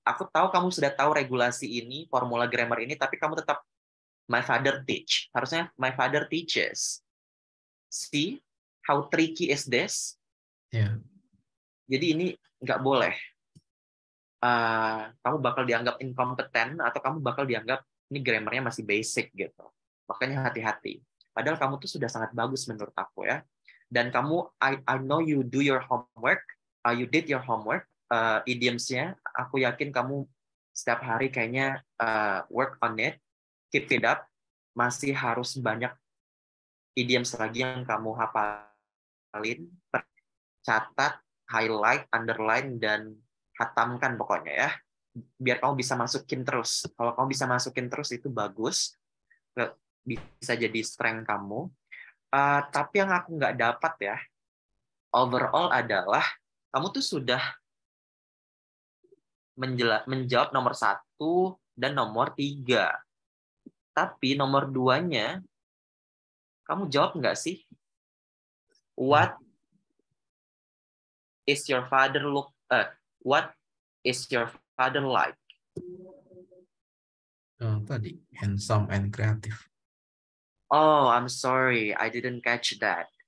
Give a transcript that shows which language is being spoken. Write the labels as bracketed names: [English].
[Indonesian] Aku tahu kamu sudah tahu regulasi ini, formula grammar ini, tapi kamu tetap [English] my father teach. Harusnya my father teaches. See how tricky is this? [Indonesian] Iya. Jadi ini nggak boleh. Kamu bakal dianggap inkompeten atau kamu bakal dianggap ini grammarnya masih basic gitu. Makanya hati-hati. Padahal kamu tuh sudah sangat bagus menurut aku ya. Dan kamu, [English] I know you do your homework, you did your homework, idioms-nya. [Indonesian] Aku yakin kamu setiap hari kayaknya [English] work on it, keep it up. [Indonesian] Masih harus banyak idioms lagi yang kamu hafalin, catat, highlight, underline, dan hatamkan pokoknya ya. Biar kamu bisa masukin terus. Kalau kamu bisa masukin terus itu bagus, bisa jadi strength kamu. Tapi yang aku nggak dapat ya, overall adalah kamu tuh sudah menjawab nomor 1 dan nomor 3. Tapi nomor 2-nya, kamu jawab nggak sih? [English] What is your father what is your father like? Tadi, handsome and creative. Oh, I'm sorry, I didn't catch that.